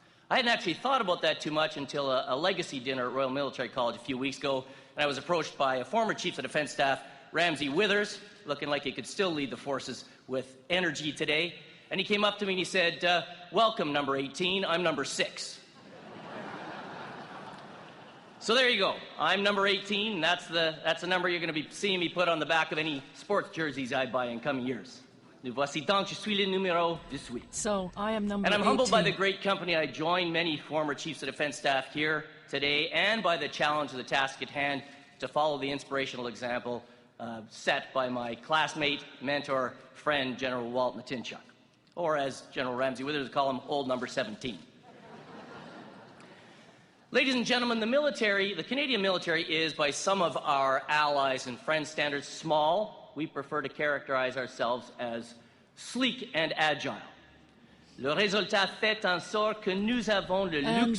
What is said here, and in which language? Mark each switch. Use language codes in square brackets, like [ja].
[en] I hadn't actually thought about that too much until a legacy dinner at Royal Military College a few weeks ago, and I was approached by a former Chief of Defense Staff, Ramsey Withers, looking like he could still lead the forces with energy today. And he came up to me and he said, welcome, number 18, I'm number 6. So there you go. I'm number 18. That's the number you're going to be seeing me put on the back of any sports jerseys I buy in coming years. [fr] Nous voici donc, je suis le numéro 18. [en] So I am number 18. And I'm humbled by the great company I joined many former Chiefs of Defense Staff here today, and by the challenge of the task at hand to follow the inspirational example set by my classmate, mentor, friend, General Walt Natinchuk. Or as General Ramsey Withers would call him, old number 17. Ladies and gentlemen, the Canadian military is, by some of our allies and friends standards, small. We prefer to characterize ourselves as sleek and agile. [fr] Le résultat fait en sorte que nous avons le luxe